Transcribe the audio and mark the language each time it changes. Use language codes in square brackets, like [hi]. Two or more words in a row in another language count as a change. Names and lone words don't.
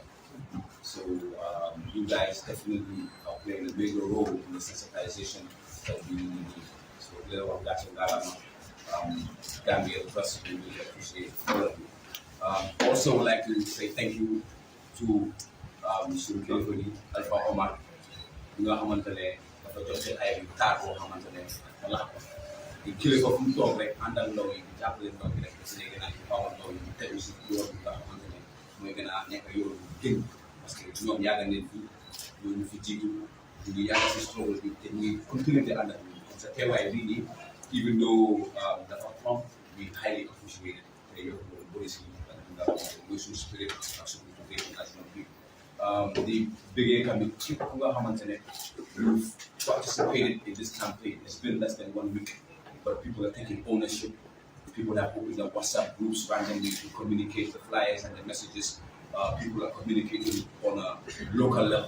[en] So you guys definitely are playing a bigger role in the sensitization that we need. So Gambia, trust we really appreciate all of you. Also would like to say thank you to Mr. [wo] Defadoy, Alpha Omar, nga xamantene dafa joxe ay taar boo xamantene wala ko di kilifa fu mu toog rek àndal ndaw yi di jàppale ndaw yi rek si léegi nag xawal ndaw yi tegu si yoon bi nga xamantene mooy gën a nekk yoon bu gën [fr] parce que [wo] ñoom yàgg nañ fi ñu fi jiitu ñu ngi yàgg si struggle bi te ñu ngi continuer di ànd ak ñun [fr] comme ça [wo] teewaay bii nii [en] even though [wo] dafa prompt [en] we highly appreciate it [wo] te yow loolu bëri si nga mooy suñu spirit ak suñu [en] national people. The big income, you've participated in this campaign. It's been less than 1 week, but people are taking ownership. People have opened up WhatsApp groups randomly to communicate the flyers and the messages. People are communicating on a local level.